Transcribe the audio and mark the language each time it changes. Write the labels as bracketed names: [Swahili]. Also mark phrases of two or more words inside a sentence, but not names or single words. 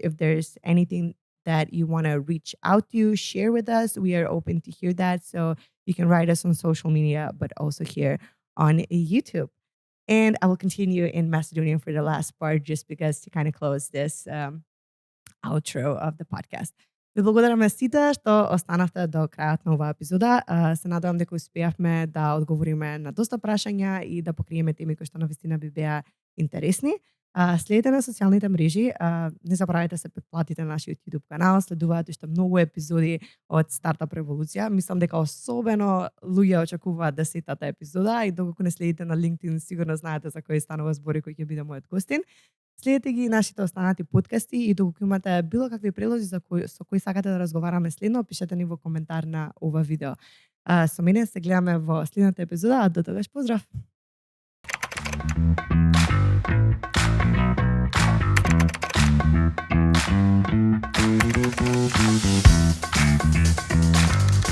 [English] If there's anything that you want to reach out to, share with us. We are open to hear that. So you can write us on social media, but also here on YouTube. And I will continue in Macedonian for the last part, just because to kind of close this outro of the podcast. [Macedonian] Ви благодараме сите што останавте до крајот на оваа епизода. Се надевам дека успеавме да одговориме на доста прашања и да покриеме теми кои што навистина би беа интересни. Следете на социјалните мрежи, не забравяйте се претплатите на нашиот YouTube канал, следуваат уште многу епизоди од Startup Револуција. Мислам дека особено луѓе очекуваат 10-та епизода и доколку не следите на LinkedIn, сигурно знаете за кој станува збори кој ќе биде мојот гостин. Следете ги нашите останати подкасти и доколку имате било какви предлози со кои сакате да разговараме следно, пишете ни во коментар на ова видео. Со мене се гледаме во следната епизода, а до тогаш поздрав! [English] Thank you.